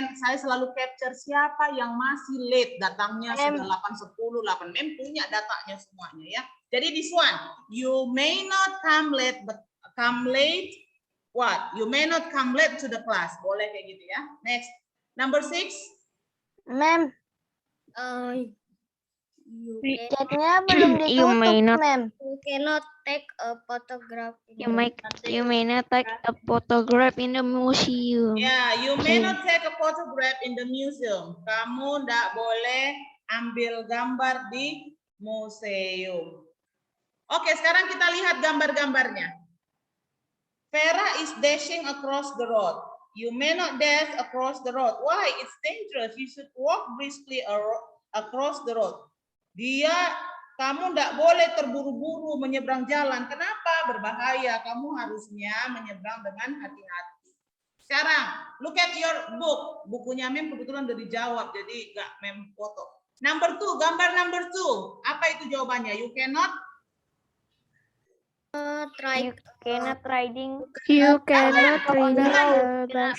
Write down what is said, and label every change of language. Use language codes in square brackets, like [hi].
[id] Saya selalu capture siapa yang masih late, datangnya sudah 8.10, 8. Mem punya datanya semuanya ya. Jadi [en] this one, you may not come late but come late what? You may not come late to the class. [id] Boleh kayak gitu ya. Next, number 6. [en] Ma'am, [id] Chatnya belum [en] You may [id] ditutup, [en] not. ma'am. You cannot take a photograph. You may not take a photograph in the museum. Ya, you may not take a photograph in the museum. [id] Kamu tidak boleh ambil gambar di museum. Oke, sekarang kita lihat gambar-gambarnya. [en] Vera is dashing across the road. You may not dash across the road. Why? It's dangerous. You should walk briskly across the road. [id] Kamu tidak boleh terburu-buru menyeberang jalan. Kenapa? Berbahaya. Kamu harusnya menyeberang dengan hati-hati. Sekarang, [en] look at your book. [id] Bukunya Mem kebetulan udah dijawab, jadi nggak Mem foto. Number 2, gambar number 2. Apa itu jawabannya? [en] You cannot Try. Cannot riding. You cannot riding a bicycle.